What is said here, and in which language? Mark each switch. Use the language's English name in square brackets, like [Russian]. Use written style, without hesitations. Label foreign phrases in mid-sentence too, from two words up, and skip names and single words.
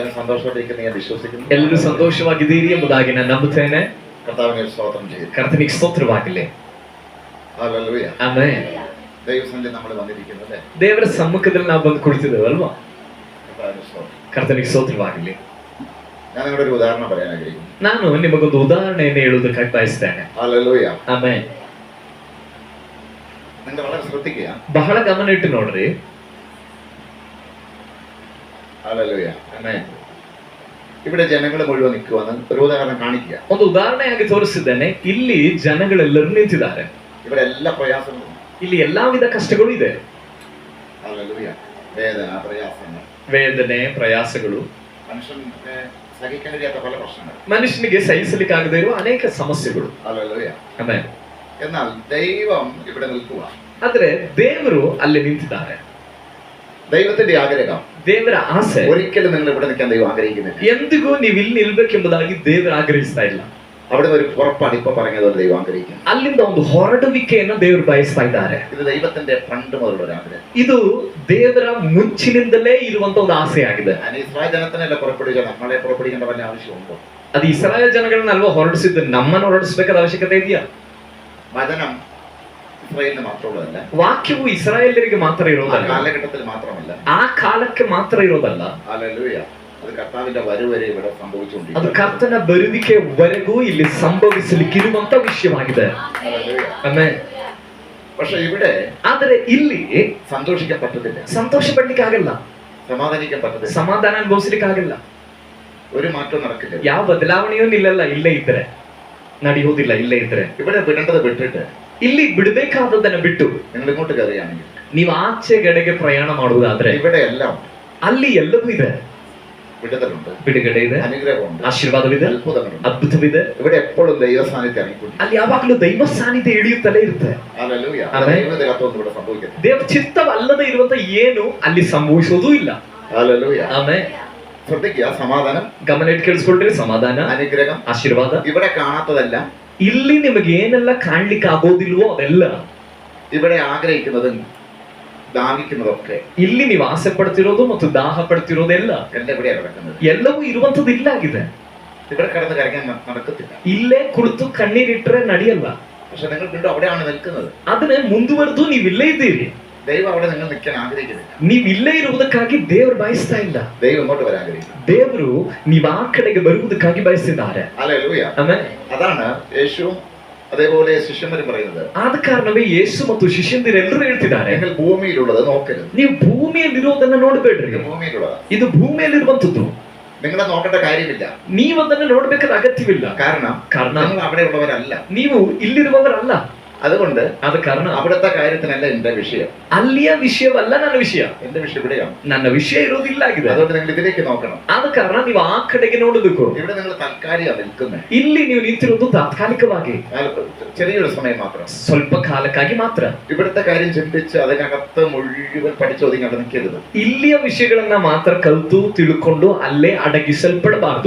[Malayalam] സന്തോഷമായിട്ടിരിക്കുന്ന ഞാൻ വിശ്വസിക്കുന്നു. [Kannada] ಎಲ್ಲರೂ ಸಂತೋಷವಾಗಿದ್ದೀರಿ ಎಂಬುದಾಗಿ ನಾನು ನಂಬುತ್ತೇನೆ. [Malayalam] കർത്താവിനെ സ്തോത്രം ചെയ്യുന്നു. [Kannada] ಕರ್ತನಿಗೆ ಸ್ತೋತ್ರವಾಗಲಿ. [Malayalam] ഹല്ലേലൂയ. [Kannada] ಆಮೆನ್. [Malayalam] ദൈവസന്നിധിയിൽ നമ്മൾ വന്നിരിക്കുന്നത് [Kannada] ದೇವರ ಸಮ್ಮುಖದಲ್ಲಿ ನಾವು ಬಂದು ಕುಳಿತಿದ್ದೇವೆ ಅಲ್ವಾ? [Malayalam] കർത്താവിനെ സ്തോത്രം. [Kannada] ಕರ್ತನಿಗೆ ಸ್ತೋತ್ರವಾಗಲಿ. [Malayalam] ഞാൻ നിങ്ങളുടെ ഒരു ഉദാഹരണം പറയാൻ ആഗ്രഹിക്കുന്നു. [Kannada] ನಾನು ನಿಮಗೊಂದು ಉದಾಹರಣೆಯನ್ನು ಹೇಳುವುದಕ್ಕಾಗಿ ಬಯಸ್ತೇನೆ. [Malayalam] ഹല്ലേലൂയ. [Kannada] ಆಮೆನ್. [Malayalam] നിങ്ങൾ വളരെ ശ്രദ്ധിക്കുക. [Kannada] ಬಹಳ ಗಮನ ಇಟ್ಟು ನೋಡ್ರಿ. [Malayalam] ഹല്ലേലൂയ. ആമേൻ. ഇവിടെ ജനങ്ങൾ മുഴുവൻ നിൽക്കുവാന്ന് ഒരു ഉദാഹരണം കാണിക്കുക. [Kannada] ಒಂದು ಉದಾಹರಣೆಯಾಗಿ ತೋರಿಸಿದ್ದೇನೆ. ಇಲ್ಲಿ ಜನಗಳೆಲ್ಲರೂ ನಿಂತಿದ್ದಾರೆ. [Malayalam] ഇവിടെ എല്ലാ പ്രയാസങ്ങളും, [Kannada] ಇಲ್ಲಿ ಎಲ್ಲಾ ವಿಧ ಕಷ್ಟಗಳು ಇದೆ. [Malayalam] ഹല്ലേലൂയ. വേദന, പ്രയാസങ്ങൾ, [Kannada] ವೇದನೆ, ಪ್ರಯಾಸಗಳು, [Malayalam] മനുഷ്യനെ സഹിക്കാൻ കഴിയാത്ത പല പ്രശ്നങ്ങൾ, [Kannada] ಮನುಷ್ಯನಿಗೆ ಸಹಿಸಲಿಕ್ಕಾಗದೇ ಇರುವ ಅನೇಕ ಸಮಸ್ಯೆಗಳು. [Malayalam] ഹല്ലേലൂയ. [Kannada] ಆಮೆನ್. [Malayalam] എന്നാൽ ദൈവം ഇവിടെ നിൽക്കുക. [Kannada] ಆದ್ರೆ ದೇವರು ಅಲ್ಲಿ ನಿಂತಿದ್ದಾರೆ. [Malayalam] ദൈവത്തിന്റെ ആഗ്രഹം, [Kannada] ದೇವರ ಆಸೆ, [Malayalam] ഒരിക്കലും നിങ്ങൾ ഇവിടെ നിൽക്കാൻ ദൈവം ആഗ്രഹിക്കുന്നില്ല. [Kannada] ಎಂದಿಗೂ ನೀವು ಇಲ್ಲಿ ನಿಲ್ಬೇಕೆಂಬುದಾಗಿ ದೇವರು ಆಗ್ರಹಿಸ್ತಾ ಇಲ್ಲ. [Malayalam] അവിടെ ഒരു പുറപ്പാട് ഇപ്പൊ പറഞ്ഞതുപോലെ ദൈവം ആഗ്രഹിക്കുന്നു. [Kannada] ಅಲ್ಲಿಂದ ಒಂದು ಹೊರಡುವಿಕೆಯನ್ನು ದೇವರು ಬಯಸ್ತಾ ಇದ್ದಾರೆ. [Malayalam] ഇത് ദൈവത്തിന്റെ പണ്ട് മുതലുള്ള ഒരു ആഗ്രഹം. [Kannada] ಇದು ದೇವರ ಮುಂಚಿನಿಂದಲೇ ಇರುವಂತ ಒಂದು ಆಸೆಯಾಗಿದೆ. [Malayalam] ഇസ്രായേൽ ജനത്തിനല്ല പുറപ്പെടുക, നമ്മളെ പുറപ്പെടുക്കേണ്ട വല്ല ആവശ്യമുണ്ടോ? [Kannada] ಅದು ಇಸ್ರಾಯೇಲ್ ಜನಗಳನ್ನಲ್ವಾ ಹೊರಡಿಸಿದ್ದು, ನಮ್ಮನ್ನು ಹೊರಡಿಸಬೇಕಾದ ಅವಶ್ಯಕತೆ ಇದೆಯಾ? [Malayalam] വചനം ഇസ്രായേലിന് മാത്രമുള്ളതല്ല, [Kannada] ವಾಕ್ಯವು ಇಸ್ರಾಯೇಲರಿಗೆ ಮಾತ್ರ ಇರೋದಲ್ಲ, [Malayalam] കാലഘട്ടത്തിൽ മാത്രമല്ല, [Kannada] ಆ ಕಾಲಕ್ಕೆ ಮಾತ್ರ ಇರೋದಲ್ಲ. [Malayalam] ഹല്ലേലൂയ. അത് കർത്താവിന്റെ വരവരെ ഇവിടെ സംഭവിച്ചുകൊണ്ടിരിക്കുന്നു. [Kannada] ಅದು ಕರ್ತನ ಬರುವಿಕೆವರೆಗೂ ಇಲ್ಲಿ ಸಂಭವಿಸಲಿಕ್ಕಿರುವಂತ ವಿಷಯವಾಗಿದೆ. [Malayalam] ഹല്ലേലൂയ. [Kannada] ಆಮೆನ್. [Malayalam] പക്ഷെ ഇവിടെ [Kannada] ಆದರೆ ಇಲ್ಲಿ [Malayalam] സന്തോഷിക്കാൻ പറ്റത്തില്ല, [Kannada] ಸಂತೋಷ ಪಡ್ಲಿಕ್ಕೆ ಆಗಲ್ಲ, [Malayalam] സമാധാനിക്കാൻ പറ്റത്തില്ല, [Kannada] ಸಮಾಧಾನ ಅನುಭವಿಸ್ಲಿಕ್ಕೆ ಆಗಲ್ಲ. [Malayalam] ഒരു മാറ്റവും നടക്കില്ല. [Kannada] ಯಾವ ಬದಲಾವಣೆಯೂ ನಿಲ್ಲಲ್ಲ ಇಲ್ಲೇ ಇದ್ರೆ, ನಡೆಯುವುದಿಲ್ಲ ಇಲ್ಲೇ ಇದ್ರೆ. [Malayalam] ഇവിടെ വിടേണ്ടത് വിട്ടിട്ട് [Kannada] ಇಲ್ಲಿ ಬಿಡಬೇಕಾದದನ್ನ ಬಿಟ್ಟು [Malayalam] നിങ്ങൾ ഇങ്ങോട്ട് കയറുകയാണെങ്കിൽ, [Kannada] ನೀವು ಆಚೆಗಡೆಗೆ ಪ್ರಯಾಣ ಮಾಡುವುದಾದ್ರೆ [Malayalam] ഇവിടെ എല്ലാം [Kannada] ಅಲ್ಲಿ ಎಲ್ಲವೂ ಇದೆ. [Malayalam] വിടുതലുണ്ട്, [Kannada] ಬಿಡುಗಡೆ ಇದೆ, [Malayalam] അനുഗ്രഹമുണ്ട്, [Kannada] ಆಶೀರ್ವಾದವಿದೆ, [Malayalam] അത്ഭുതങ്ങളുണ്ട്. [Kannada] ಅದ್ಭುತವಿದೆ. [Malayalam] ഇവിടെ എപ്പോഴും ദൈവസാന്നിധ്യം ഇറങ്ങിക്കൊണ്ടിരിക്കും. [Kannada] ಅಲ್ಲಿ ಯಾವಾಗಲೂ ದೈವ ಸಾನ್ನಿಧ್ಯ ಇಳಿಯುತ್ತಲೇ ಇರುತ್ತೆ. [Malayalam] ഹല്ലേലൂയ. ആമേൻ. ദൈവത്തിനകത്തൊന്നും ഇവിടെ സംഭവിക്കത്തില്ല. [Kannada] ದೇವ ಚಿತ್ತವಲ್ಲದೆ ಇರುವಂತ ಏನು ಅಲ್ಲಿ ಸಂಭವಿಸೋದೂ ಇಲ್ಲ. [Malayalam] ഹല്ലേലൂയ. [Kannada] ಆಮೇಲೆ [Malayalam] ശ്രദ്ധിക്കുക, സമാധാനം, [Kannada] ಗಮನ ಇಟ್ಟು ಕೇಳಿಸ್ಕೊಳ್ರಿ. ಸಮಾಧಾನ, [Malayalam] അനുഗ്രഹം, [Kannada] ಆಶೀರ್ವಾದ. [Malayalam] ഇവിടെ കാണാത്തതല്ല, [Kannada] ಇಲ್ಲಿ ನಿಮಗೆ ಏನೆಲ್ಲ ಕಾಣ್ಲಿಕ್ಕೆ ಆಗೋದಿಲ್ವೋ ಅದೆಲ್ಲ, [Malayalam] ഇവിടെ ആഗ്രഹിക്കുന്നതും ദാഹിക്കുന്നതൊക്കെ, [Kannada] ಇಲ್ಲಿ ನೀವು ಆಸೆ ಪಡ್ತಿರೋದು ಮತ್ತು ದಾಹ ಪಡ್ತಿರೋದೆಲ್ಲ [Malayalam] എല്ലാം ഇവിടെ കിടക്കുന്നത്. [Kannada] ಎಲ್ಲವೂ ಇರುವಂತದ್ದು ಇಲ್ಲಾಗಿದೆ. [Malayalam] ഇവിടെ കിടന്ന് കരഞ്ഞാൽ നടക്കത്തില്ല. [Kannada] ಇಲ್ಲೇ ಕುಳಿತು ಕಣ್ಣೀರಿಟ್ರೆ ನಡೆಯಲ್ಲ. [Malayalam] പക്ഷെ നിങ്ങൾ വീണ്ടും അവിടെയാണ് നിൽക്കുന്നത്. [Kannada] ಅದನ್ನೇ ಮುಂದುವರೆದು ನೀವು ಇಲ್ಲೇ ಇದ್ದೀರಿ. [Malayalam] ദൈവം അവിടെ നിങ്ങൾ നിൽക്കാൻ ആഗ്രഹിക്കുന്നില്ല. [Kannada] ನೀವು ಇಲ್ಲೇ ಇರುವುದಕ್ಕಾಗಿ ದೇವರು ಬಯಸ್ತಾ ಇಲ್ಲ. [Malayalam] ദൈവം ഇങ്ങോട്ട് വരാൻ ആഗ്രഹിക്കുന്നു. [Kannada] ದೇವರು ನೀವು ಆ ಕಡೆಗೆ ಬರುವುದಕ್ಕಾಗಿ ಬಯಸಿದ್ದಾರೆ. [Malayalam] ഹല്ലേലൂയ. [Kannada] ಆಮೆನ್. [Malayalam] അതാണ് യേശുവും അതേപോലെ ശിഷ്യന്മാരും പറയുന്നത്. [Kannada] ಆದ ಕಾರಣವೇ ಯೇಸು ಮತ್ತು ಶಿಷ್ಯಂದಿರೆಲ್ಲರೂ ಹೇಳ್ತಿದ್ದಾರೆ, [Malayalam] നിങ്ങൾ ഭൂമിയിലുള്ളത് നോക്കരുത്. [Kannada] ನೀವು ಭೂಮಿಯಲ್ಲಿರೋದನ್ನ ನೋಡ್ಬೇಡ್ರಿ. [Malayalam] ഇത് ഭൂമിയിലുള്ളത്, [Kannada] ಇದು ಭೂಮಿಯಲ್ಲಿರುವಂತದ್ದು. [Malayalam] നിങ്ങളെ നോക്കേണ്ട കാര്യമില്ല. [Kannada] ನೀವು ಅದನ್ನ ನೋಡ್ಬೇಕಾದ ಅಗತ್ಯವಿಲ್ಲ. [Malayalam] കാരണം നിങ്ങൾ അവിടെ ഉള്ളവരല്ല, [Kannada] ನೀವು ಇಲ್ಲಿರುವವರಲ್ಲ. [Malayalam] അതുകൊണ്ട് [Kannada] ಆದ ಕಾರಣ [Malayalam] അവിടുത്തെ കാര്യത്തിനല്ല എന്റെ വിഷയം. [Kannada] ಅಲ್ಲಿಯ ವಿಷಯವಲ್ಲ ನನ್ನ ವಿಷಯ. [Malayalam] എന്റെ വിഷയം ഇവിടെയാണ്. [Kannada] ನನ್ನ ವಿಷಯ ಇರೋದಿಲ್ಲ ಆಗಿದೆ. [Malayalam] അതുകൊണ്ട് നിങ്ങൾ ഇതിലേക്ക് നോക്കണം. [Kannada] ಆದ ಕಾರಣ ನೀವು ಆ ಕಡೆಗೆ ನೋಡಬೇಕು. [Malayalam] ഇവിടെ നിങ്ങൾ താൽക്കാലിക നിൽക്കുന്നത്, [Kannada] ಇಲ್ಲಿ ನೀವು ನಿಂತಿರೋದು ತಾತ್ಕಾಲಿಕವಾಗಿ, [Malayalam] ചെറിയൊരു സമയം മാത്രം, [Kannada] ಸ್ವಲ್ಪ ಕಾಲಕ್ಕಾಗಿ ಮಾತ್ರ. [Malayalam] ഇവിടുത്തെ കാര്യം ചിന്തിച്ച് അതിനകത്ത് മുഴുവൻ പഠിച്ചൊതുങ്ങി അവിടെ നിൽക്കരുത്. [Kannada] ಇಲ್ಲಿಯ ವಿಷಯಗಳನ್ನ ಮಾತ್ರ ಕಲಿತು ತಿಳ್ಕೊಂಡು ಅಲ್ಲೇ ಅಡಗಿಸಲ್ಪಡಬಾರದು.